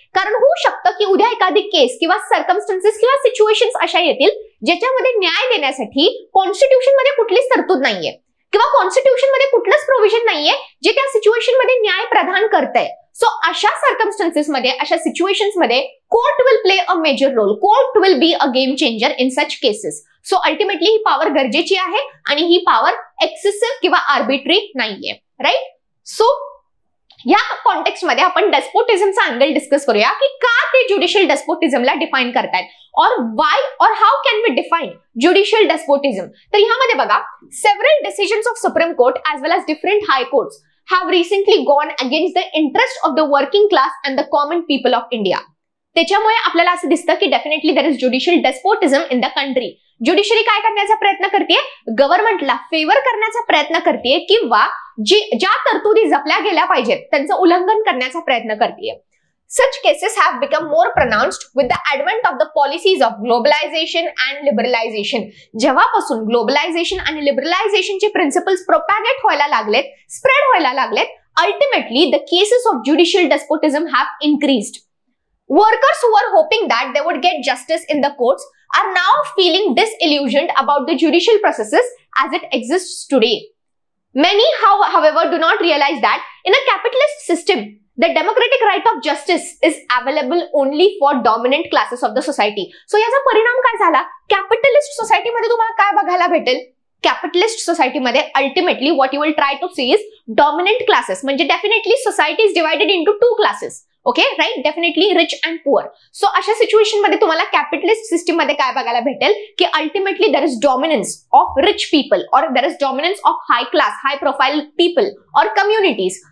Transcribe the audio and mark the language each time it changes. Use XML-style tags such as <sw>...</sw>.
<mr>कारण होऊ शकतं की उद्या एखादी केस किंवा सर्कमस्टन्सेस किंवा सिच्युएशन्स अशा येतील ज्याच्यामध्ये न्याय देण्यासाठी कॉन्स्टिट्यूशन मध्ये कुठलीच तरतूद नाहीये किंवा कॉन्स्टिट्यूशन मध्ये कुठलंच प्रोव्हिजन नाहीये जे त्या सिच्युएशन मध्ये न्याय प्रदान करतंय.</mr> <en>so</en> <mr>अशा सर्कमस्टन्सेस मध्ये, अशा सिच्युएशन्स मध्ये</mr> <en>Court will play a major role. Court will be a game changer in such cases.</en> <mr>So ultimately he power गरजेची आहे आणि ही पॉवर एक्सेसिव्ह किंवा आर्बिट्री नाहीये. राईट. सो या कॉन्टेक्स्ट मध्ये आपण डेस्पोटिझमचा अँगल डिस्कस करूया की का ते ज्युडिशियल डेस्पोटिझमला डिफाईन करतायत और</mr> <en>Why और how can we define judicial despotism.</en> <mr>तर ह्यामध्ये बघा,</mr> <en>Several decisions of Supreme Court as well as different High Courts have recently gone against the interest of the working class and the common people of India.</en> <mr>त्याच्यामुळे आपल्याला असं दिसतं की</mr> <en>Definitely there is judicial despotism in the country.</en> <mr>Judiciary काय करण्याचा प्रयत्न करते, गव्हर्नमेंटला favour करण्याचा प्रयत्न करते किंवा ज्या तरतुदी जपल्या गेल्या पाहिजेत त्यांचं उल्लंघन करण्याचा प्रयत्न करते.</mr> <en>Such cases have become more pronounced with the advent of the policies of globalization and liberalization.</en> <mr>जेव्हापासून ग्लोबलायझेशन आणि लिबरलायझेशनचे प्रिन्सिपल्स प्रोपॅगेट व्हायला लागलेत, स्प्रेड व्हायला लागलेत,</mr> <en>ultimately the cases of judicial despotism have increased. Workers who were hoping that they would get justice in the courts are now feeling disillusioned about the judicial processes as it exists today. Many, however, do not realize that in a capitalist system, the democratic right of justice is available only for dominant classes of the society.</en> <mr>So याचा परिणाम काय झाला, capitalist सोसायटीमध्ये तुम्हाला काय बघायला भेटेल, capitalist सोसायटीमध्ये ultimately</mr> <en>What you will try to see is dominant classes. म्हणजे definitely society is divided into two classes. Okay, right, definitely rich and poor.</en> <mr>So अशा सिच्युएशन मध्ये तुम्हाला कॅपिटलिस्ट सिस्टीम मध्ये काय बघायला भेटेल की</mr> <en>Ultimately there is dominance of rich people और there is dominance of high class, high profile people और communities.</en>